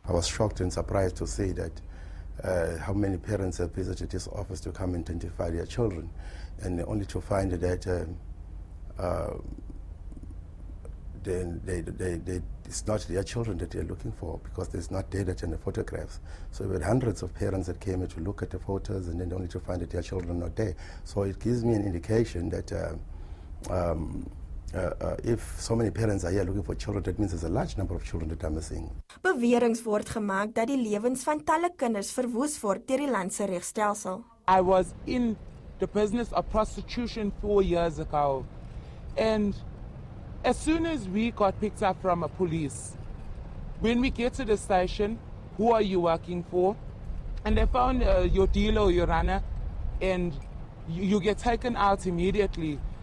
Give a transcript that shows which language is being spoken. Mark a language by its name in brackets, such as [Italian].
[English] I was shocked and surprised to see that how many parents have visited this office to come and identify their children, and only to find that it's not their children that they're looking for, because there's not data in the photographs. So we had hundreds of parents that came in to look at the photos, and then only to find that their children are not there. So it gives me an indication that if so many parents are here looking for children, that means there's a large number of children that are missing. [Afrikaans] Beweringe word gemaak dat die lewens van talle kinders verwoes word deur die land se regstelsel. [English] I was in the business of prostitution 4 years ago, and as soon as we got picked up from a police, when we get to the station, who are you working for? And they found your dealer or your runner, and you get taken out immediately.